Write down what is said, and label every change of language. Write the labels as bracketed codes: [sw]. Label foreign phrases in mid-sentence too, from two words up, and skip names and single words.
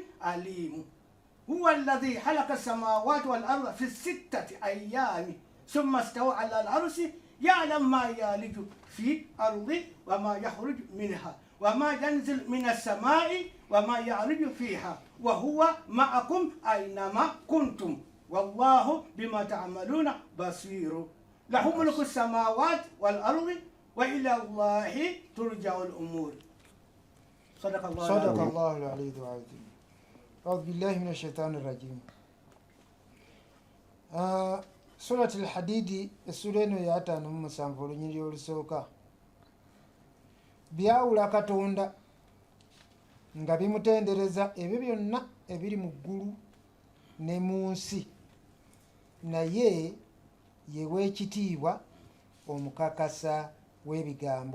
[ar] عليم هو الذي خلق السماوات والأرض في 6 أيام ثم استوى على العرش يعلم ما يلج في الأرض وما يخرج منها وما ينزل من السماء وما يعرج فيها وهو معكم أينما كنتم والله بما تعملون بصير له ملك السماوات والأرض وإلى الله ترجع الأمور. صدق الله العلي العظيم. أعوذ بالله من الشيطان الرجيم. سورة الحديد السورة [lg] ya 5 olunyiriri olusooka byawula Katonda nga bimutendereza ebyo byonna ebiri mu ggulu ne mu nsi, naye ye w'ekitiibwa omukakasa w'ebigambo.